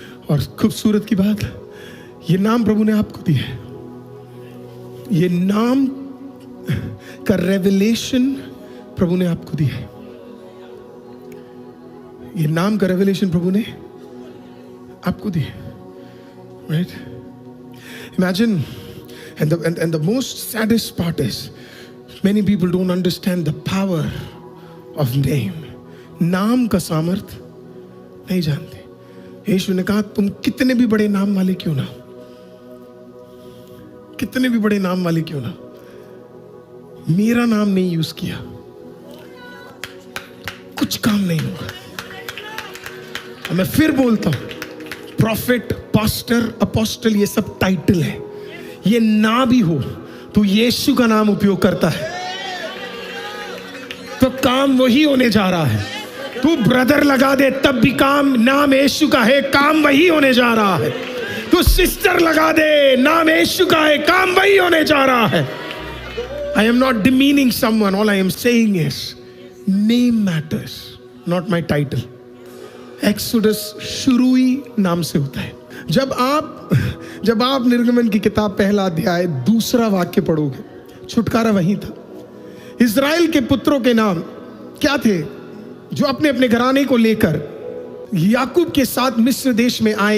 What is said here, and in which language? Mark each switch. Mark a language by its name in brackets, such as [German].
[Hindi] और खूबसूरत की बात, ये नाम प्रभु ने आपको दिया है। ये नाम का रेवलेशन प्रभु ने आपको दिया है। ये नाम का रेवलेशन प्रभु ने आपको दिया है, right? [English] Imagine, and the most saddest part is many people don't understand the power of name। [Hindi] नाम का सामर्थ नहीं जानते। यीशु ने कहा तुम कितने भी बड़े नाम वाले क्यों ना, कितने भी बड़े नाम वाले क्यों ना, मेरा नाम नहीं यूज किया, कुछ काम नहीं होगा। मैं फिर बोलता हूं, प्रॉफिट, पास्टर, अपोस्टल, ये सब टाइटल है। ये ना भी हो तो यीशु का नाम उपयोग करता है तो काम वही होने जा रहा है। तू ब्रदर लगा दे तब भी काम, नाम यीशु का है, काम वही होने जा रहा है। तू सिस्टर लगा दे, नाम यीशु का है, काम वही होने जा रहा है। [English] I am not demeaning someone, all I am saying is name matters, not my title। [Hindi] Exodus शुरू ही नाम से होता है। जब आप निर्गमन की किताब पहला अध्याय दूसरा वाक्य पढ़ोगे, छुटकारा वही था। इज़राइल के पुत्रों के नाम क्या थे जो अपने अपने घराने को लेकर याकूब के साथ मिस्र देश में आए?